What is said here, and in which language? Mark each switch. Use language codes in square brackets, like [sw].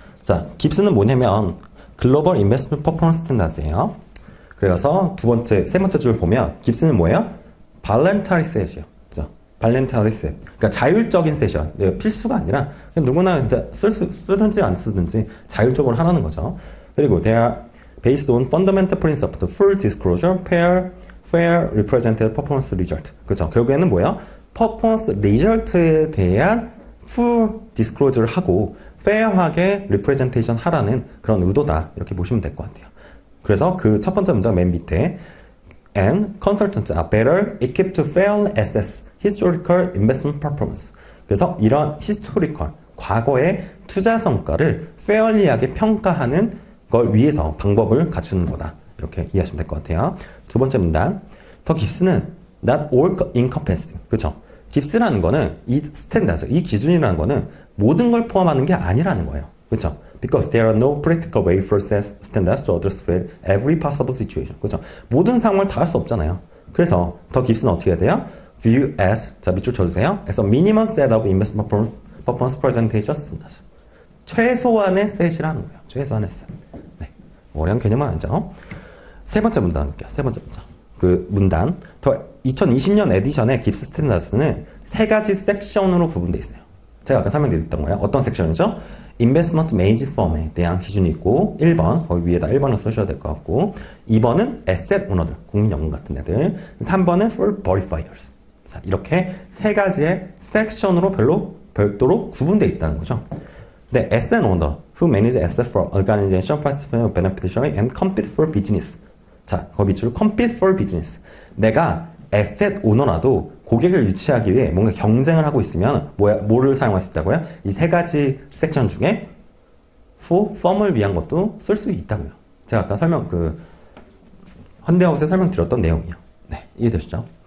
[ko] 자, 깁스는 뭐냐면 글로벌 인베스트먼트 퍼포먼스 스탠다드예요. 그래서 세 번째 줄 보면 깁스는 뭐예요? 발렌타리 셋이요. 그죠? 발렌타리 셋. 그러니까 자율적인 셋이요. 필수가 아니라 그냥 누구나 쓰든지 안 쓰든지 자율적으로 하라는 거죠. 그리고 [en] they are based on fundamental principle of full disclosure, fair represented performance result. [ko] 그죠? 결국에는 뭐예요? 퍼포먼스 리절트에 대한 full disclosure를 하고 fair하게 representation 하라는 그런 의도다. 이렇게 보시면 될 것 같아요. 그래서 그 첫 번째 문장 맨 밑에 [en] and consultants are better equipped to fairly assess historical investment performance. [ko] 그래서 이런 historical, 과거의 투자 성과를 fairly하게 평가하는 걸 위해서 방법을 갖추는 거다. 이렇게 이해하시면 될 것 같아요. 두 번째 문단. [en] 더 깁스는 not all encompassing. [ko] 그쵸? 깁스라는 거는 이 스탠다드, 이 기준이라는 거는 모든 걸 포함하는 게 아니라는 거예요. 그쵸? [en] Because there are no practical way for standards to address every possible situation. [ko] 그죠? 모든 상황을 다 할 수 없잖아요. 그래서 더 깁스는 어떻게 해야 돼요? [en] View as, [ko] 자 밑줄 쳐주세요. [en] As a minimum set of investment performance presentation standards. [ko] 최소한의 셋이라는 거예요. 최소한의 셋. 네. 어려운 개념은 아니죠. 세 번째 문단 볼게요. 세 번째 문장. 그 문단. 더 2020년 에디션의 깁스 스탠다드는 세 가지 섹션으로 구분되어 있어요. 제가 아까 설명드렸던 거예요. 어떤 섹션이죠? 인베스트먼트 메이지 펌에 대한 기준이 있고 1번, 거기 위에다 1번을 쓰셔야 될 것 같고 2번은 에셋 오너들, 국민연금 같은 애들 3번은 [en] for verifiers. [ko] 자, 이렇게 세 가지의 섹션으로 별도로 구분되어 있다는 거죠. 그 [en] The asset owner who manage asset for organization, participant, beneficiary, and compete for business. [ko] 자, 거기 밑줄 compete for business. 내가 에셋 오너라도 고객을 유치하기 위해 뭔가 경쟁을 하고 있으면 뭐를 사용할 수 있다고요? 이 세 가지 섹션 중에 for firm을 위한 것도 쓸 수 있다고요. 제가 아까 현대아웃에 설명드렸던 내용이요. 네, 이해되시죠?